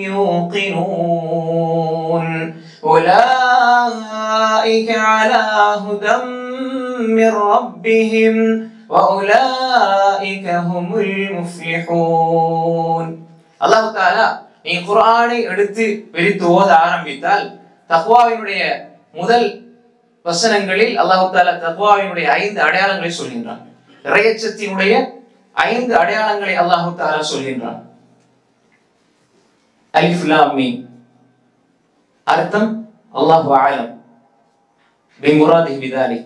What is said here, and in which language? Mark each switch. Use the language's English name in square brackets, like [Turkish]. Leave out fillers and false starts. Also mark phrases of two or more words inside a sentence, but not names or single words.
[Arabic] يوقنون أولئك على هدى من ربهم وأولئك هم المفلحون. الله تعالى [Tamil] நீ குர்ஆனை எடுத்து விரித்து ஓத ஆரம்பித்தால் தக்வாவினுடைய முதல் வசனங்களில் [Arabic] الله تعالى [Tamil] தக்வாவினுடைய 5 அடையாளங்களை சொல்கின்றான். இறையச்சத்தினுடைய 5 அடையாளங்களை [Arabic] الله تعالى [Tamil] சொல்கின்றான். [Arabic] ألف لام ميم அர்த்தம் الله أعلم بمراده بذلك.